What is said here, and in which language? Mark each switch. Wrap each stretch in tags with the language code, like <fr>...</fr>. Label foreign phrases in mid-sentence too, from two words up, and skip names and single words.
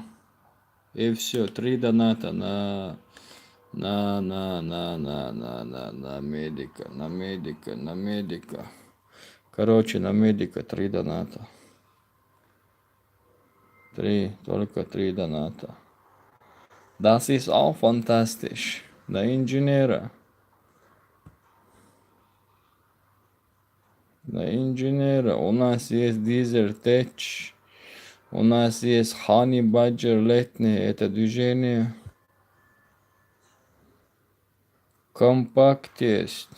<ru>И все, 3 доната на медика. Короче, на медика 3 доната. 3, только 3 доната.</ru> <de>Das ist auch fantastisch.</de> <ru>На инженера. У нас есть Дизер Теч. У нас есть Honey Badger летний, это движение. Компакт есть.</ru>